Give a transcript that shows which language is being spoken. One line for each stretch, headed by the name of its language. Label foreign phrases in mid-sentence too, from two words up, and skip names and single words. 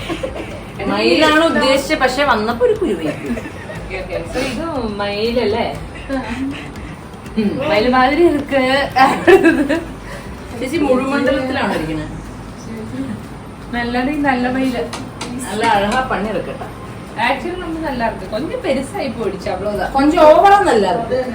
Malayalam: മയിലാണ് ഉദ്ദേശിച്ചത്, പക്ഷെ വന്നപ്പോ ഒരു കുരുവി. ഇത് മയിലല്ലേ? മയില് മാതിരി ഇருக்கு. ചേച്ചി മുഴുമണ്ഡലത്തിലാണ് ഇരിക്കുന്നത്. നല്ല മയില്, നല്ല അഴകാ പണി എടുക്കട്ടെ.
Tamil: ஆக்சுவலி நம்ம நல்லா இருக்கு. கொஞ்சம் பெருசாகி போயிடுச்சு, அவ்வளவுதான். கொஞ்சம் ஓவரா நல்லா இருக்கு.